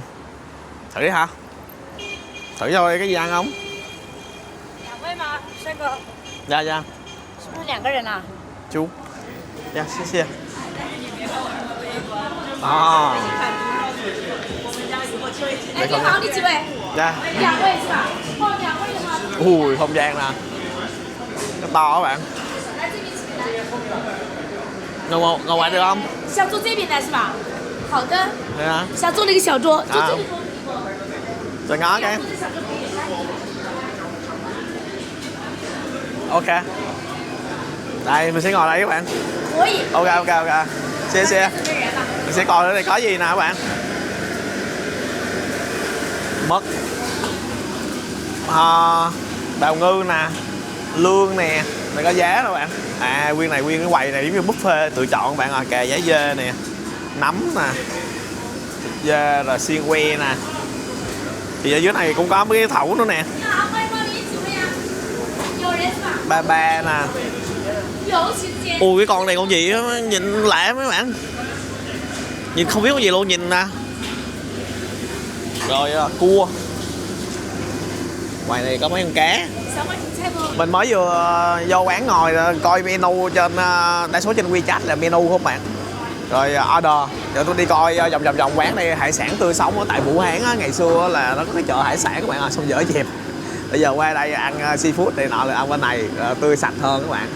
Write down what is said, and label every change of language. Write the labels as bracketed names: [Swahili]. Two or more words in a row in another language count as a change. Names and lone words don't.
[Vietnamese] Thử đi hả? Thử cho cái gì ăn không? Dạ dạ. Chú. Dạ, xin xin. Ê, [Chinese] 你好，你几位？ [Vietnamese] Dạ. [Chinese] 2位是吧？报2位的吗？ [Vietnamese] Ui, không gian nè. Nó to các bạn. [Chinese] 来这边请来。 [Vietnamese] Ngồi ngoài được không? [Chinese] 想坐这边来是吧？好的。 [Vietnamese] Đây hả? [Chinese] 想坐那个小桌，就这里。 [Vietnamese] Cho ngó cái. Ok. Đây, mình sẽ ngồi đây các bạn. [Chinese] 可以。 [Vietnamese] Ok. Xe. [Chinese] 这个人吧。 [Vietnamese] Mình sẽ coi ở đây có gì nè các bạn. Mực, bào ngư nè, lương nè, này có giá đâu bạn. Nguyên cái quầy này giống như buffet tự chọn bạn à. Cà giá dê nè, nấm nè, thịt dê rồi xiên que nè. Thì ở dưới này cũng có mấy cái thẩu nữa nè. [Chinese] 你好，欢迎光临，请问呀？有人是吧？ [Vietnamese] Ba nè, [Chinese] 尤其是这 [Vietnamese] Ui cái con này con gì á, nhìn lạ mấy bạn. Nhìn không biết con gì luôn, nhìn nè. Rồi cua. Ngoài này có mấy con cá. [Chinese] 小马芹菜不？ [Vietnamese] Mình mới vừa vô quán ngồi coi menu trên đa số trên WeChat là menu không bạn. Rồi order. Rồi tôi đi coi vòng quán đây, hải sản tươi sống ở tại Vũ Hán á, ngày xưa là nó có cái chợ hải sản các bạn ơi, xong dở dẹp. Bây giờ qua đây ăn seafood này nọ là ăn bên này tươi sạch hơn các bạn.